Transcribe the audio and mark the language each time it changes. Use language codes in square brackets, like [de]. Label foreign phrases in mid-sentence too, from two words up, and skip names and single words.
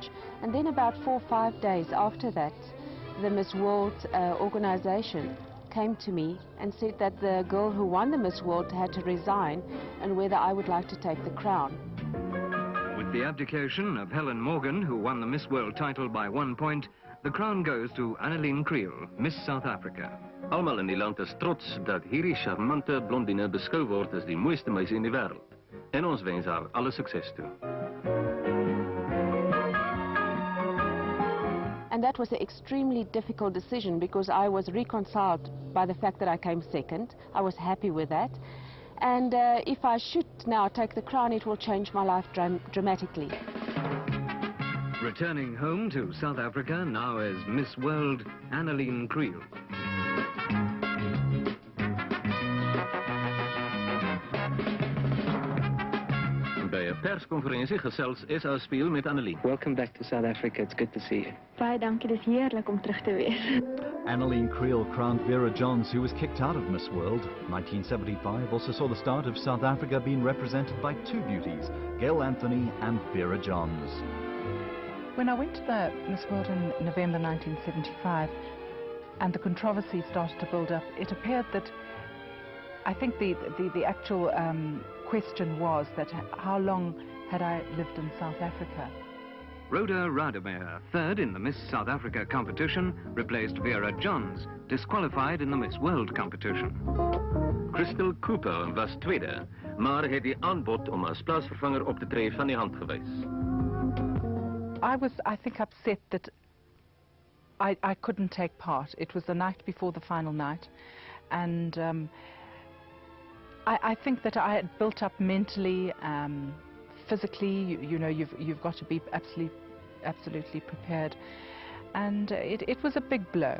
[en] And then about 4 or 5 days after that, the Miss World organization came to me and said that the girl who won the Miss World had to resign and whether I would like to take the crown. With the abdication of Helen Morgan, who won the Miss World title by 1 point, The crown goes to Annelien Creel, Miss South Africa. [af] Almal in die land is trots dat hierdie charmante blondine beskou word as die mooiste meisie in die wêreld. En ons wens haar alle sukses toe. [en] And that was an extremely difficult decision because I was reconciled by the fact that I came second. I was happy with that. And if I should now take the crown, it will change my life dramatically. Returning home to South Africa now as Miss World, Annelien Creel. [af] Bij 'n persconferensie gesels SA Speel met Annelien. [en] Welcome back to South Africa. It's good to see you. [af] Baie dankie, dis heerlik om terug te wees. [en] Annelien Creel crowned Vera Johns, who was kicked out of Miss World. 1975 also saw the start of South Africa being represented by two beauties, Gail Anthony and Vera Johns. When I went to the Miss World in November 1975 and the controversy started to build up, it appeared that I think the actual question was that how long had I lived in South Africa? Rhoda Rademeyer, third in the Miss South Africa competition, replaced Vera Johns, disqualified in the Miss World competition. [af] Crystal Cooper was tweede, maar het die aanbod om as plaasvervanger op te tree van die hand gewys. [en] I think, upset that I couldn't take part. It was the night before the final night, and I think that I had built up mentally, physically. You know, you've got to be absolutely prepared, and it was a big blow.